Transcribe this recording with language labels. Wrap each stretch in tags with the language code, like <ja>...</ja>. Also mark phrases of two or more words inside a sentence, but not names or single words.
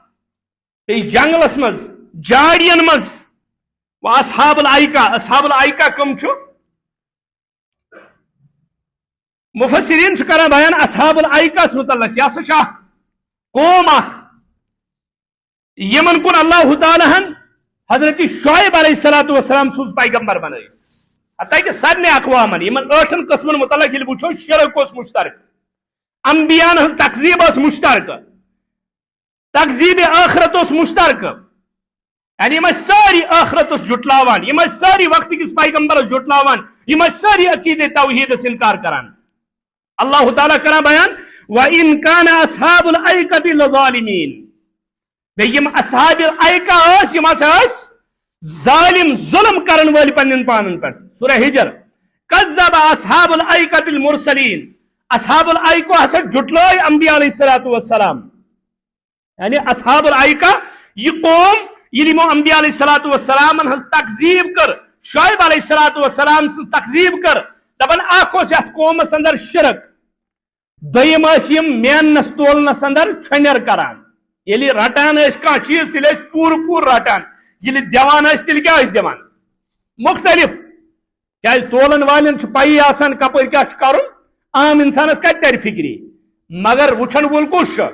<ks>جنگلس مز جاڑین مز و اصحاب الائقہ کم چھو مفسرین کران بیان اصحاب الائقہ متعلق یہ سا قوم یمن کن اللہ تعالیٰ حضرت شعیب علیہ السلام سوز پیغمبر بنائی حتیٰ کہ سارے اقوامن یمن 8 قسمن متعلق یل وچھو شرک اس مشترک انبیاء ہز تکذیب اس مشترک تکذیب آخرت اس مشترک یعنی یہ ساری آخرت جٹلاوان، یہ ساری وقت کس پیغمبر جٹلاوان، یہ ساری عقید توحید انکار کران. اللہ تعالیٰ کران بیان</ks> <ar>وَإِن كَانَ أَصْحَابُ الْأَيْكَةِ لَظَالِمِينَ.</ar> <ks>بیٚیہِ اصحاب الایکہ یِم ہسا ظالم ظلم کرن وٲلۍ پننٮ۪ن پانن پٮ۪ٹھ.</ks> <ar>سورہ ہجر کذب اصحاب الایکة المرسلین.</ar> <ks>اصحاب الایکہ ہسا جٹلٲے انبیاء</ks> <ar>علیہ الصلوۃ والسلام.</ar> <ks>یعنی اصحاب الایکہ یہ قوم ییٚلہِ یِمو انبیاء</ks> <ar>علیہ الصلوۃ والسلام</ar> <ks>ہٕنٛز تکذیب کر، شعیب</ks> <ar>علیہ الصلوۃ والسلام</ar> <ks>سٕنٛز تکذیب کر، دپان اکھ اوس یتھ قومس اندر شرک، دوٚیِم ٲسۍ یِم میننس تولنس اندر چھۄنیر کران. ییٚلہِ رٹان ٲسۍ کانٛہہ چیٖز تیٚلہِ ٲسۍ پوٗرٕ پوٗرٕ رٹان، ییٚلہِ دِوان ٲسۍ تیٚلہِ کیٛاہ ٲسۍ دِوان مختلف. کیٛازِ تولن والٮ۪ن چھُ پیی آسان کپٲرۍ کیٛاہ چھُ کرُن، عام انسانس کتہِ ترِ فکری، مگر وٕچھن وول کُس چھُ؟</ks>